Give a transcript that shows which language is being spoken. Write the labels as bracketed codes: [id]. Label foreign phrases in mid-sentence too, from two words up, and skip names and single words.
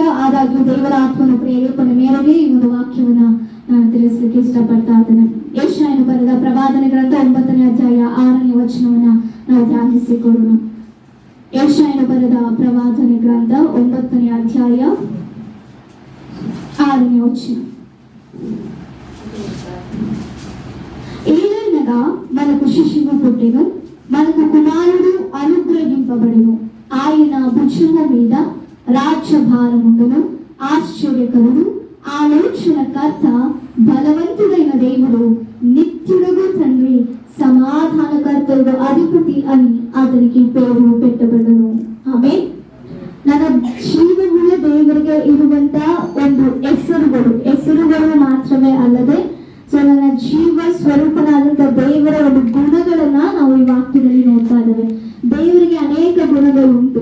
[kn] ಆದಾಗ್ಯೂ ದೇವರ ಆತ್ಮನ ಪ್ರೇರೇಪಣೆ ಮೇರೆಗೆ ಈ ಒಂದು ವಾಕ್ಯವನ್ನ ನಾನು ತಿಳಿಸಲಿಕ್ಕೆ ಇಷ್ಟಪಡ್ತಾ ಇದ್ದೇನೆ. ಯೆಶಾಯನ ಬರೆದ ಪ್ರವಾದನೆ ಗ್ರಂಥ 9ನೇ ಅಧ್ಯಾಯ 6ನೇ ವಚನವನ್ನ ನಾವು ಧ್ಯಾನಿಸಿಕೊಳ್ಳೋಣ. ಯೆಶಾಯನ ಬರೆದ ಪ್ರವಾದನೆ ಗ್ರಂಥ 9ನೇ ಅಧ್ಯಾಯ 6ನೇ ವಚನ. [te] ఏలైనగా మనకు శిశువు పుట్టెను, మనకు కుమారుడు అనుగ్రహింపబడెను. ఆయన భుజము మీద రాజ్యభారముండును. ఆశ్చర్యకరుడు, ఆలోచనకర్త, బలవంతుడైన దేవుడు, నిత్యుడగు తండ్రి, సమాధానకర్తడు, అధిపతి అని అతనికి పేరు పెట్టబడును. [kn] ಆಮೆನ್. ನನ್ನ ಜೀವವುಳ್ಳ ದೇವರಿಗೆ ಇರುವಂತ ಒಂದು ಹೆಸರುಗಳು ಮಾತ್ರವೇ ಅಲ್ಲದೆ ನನ್ನ ಜೀವ ಸ್ವರೂಪನಾದಂತ ದೇವರ ಒಂದು ಗುಣಗಳನ್ನ ನಾವು ಈ ವಾಕ್ಯದಲ್ಲಿ ನೋಡ್ತಾ ಇದ್ದೇವೆ. ದೇವರಿಗೆ ಅನೇಕ ಗುಣಗಳು ಉಂಟು.